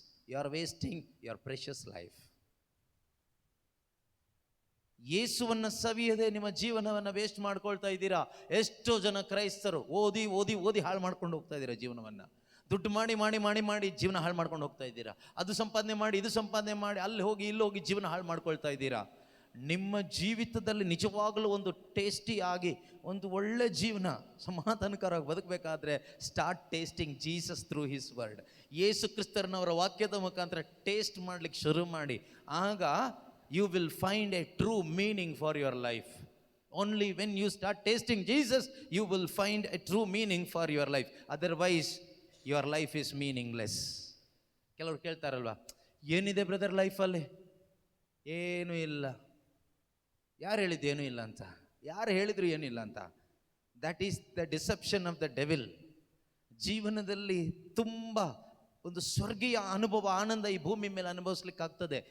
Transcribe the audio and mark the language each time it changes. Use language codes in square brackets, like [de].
[en] You are wasting your precious life. [kn] ಯೇಸುವನ್ನ ಸವಿಯದೆ ನಿಮ್ಮ ಜೀವನವನ್ನು waste ಮಾಡ್ಕೊಳ್ತಾ ಇದ್ದೀರಾ. ಎಷ್ಟೋ ಜನ ಕ್ರೈಸ್ತರು ಓದಿ ಓದಿ ಓದಿ ಹಾಳು ಮಾಡ್ಕೊಂಡು ಹೋಗ್ತಾ ಇದ್ದೀರಾ ಜೀವನವನ್ನ. ದುಡ್ಡು ಮಾಡಿ ಮಾಡಿ ಮಾಡಿ ಮಾಡಿ ಜೀವನ ಹಾಳು ಮಾಡ್ಕೊಂಡು ಹೋಗ್ತಾ ಇದ್ದೀರಾ. ಅದು ಸಂಪಾದನೆ ಮಾಡಿ ಇದು ಸಂಪಾದನೆ ಮಾಡಿ ಅಲ್ಲಿ ಹೋಗಿ ಇಲ್ಲಿ ಹೋಗಿ ಜೀವನ ಹಾಳು ಮಾಡ್ಕೊಳ್ತಾ ಇದ್ದೀರಾ. ನಿಮ್ಮ ಜೀವಿತದಲ್ಲಿ ನಿಜವಾಗಲೂ ಒಂದು ಟೇಸ್ಟಿ ಆಗಿ ಒಂದು ಒಳ್ಳೆ ಜೀವನ ಸಮಾಧಾನಕರವಾಗಿ ಬದುಕಬೇಕಾದ್ರೆ [en] Start tasting Jesus through his word. [kn] ಯೇಸು ಕ್ರಿಸ್ತರನವರ ವಾಕ್ಯದ ಮುಖಾಂತರ ಟೇಸ್ಟ್ ಮಾಡ್ಲಿಕ್ಕೆ ಶುರು ಮಾಡಿ. [en] ಆಗ you will find a true meaning for your life. Only when you start tasting Jesus, you will find a true meaning for your life. Otherwise, your life is meaningless. [kn] ಕೆಲವರು ಕೇಳ್ತಾರಲ್ವಾ, ಏನಿದೆ brother ಲೈಫಲ್ಲಿ? ಏನೂ ಇಲ್ಲ. ಯಾರು ಹೇಳಿದ್ದು ಏನೂ ಇಲ್ಲ ಅಂತ? ಯಾರು ಹೇಳಿದ್ರು ಏನಿಲ್ಲ ಅಂತ? [en] That is the deception of the devil. [kn] ಜೀವನದಲ್ಲಿ ತುಂಬ ಒಂದು ಸ್ವರ್ಗೀಯ ಅನುಭವ, ಆನಂದ ಈ ಭೂಮಿ ಮೇಲೆ ಅನುಭವಿಸ್ಲಿಕ್ಕಾಗ್ತದೆ.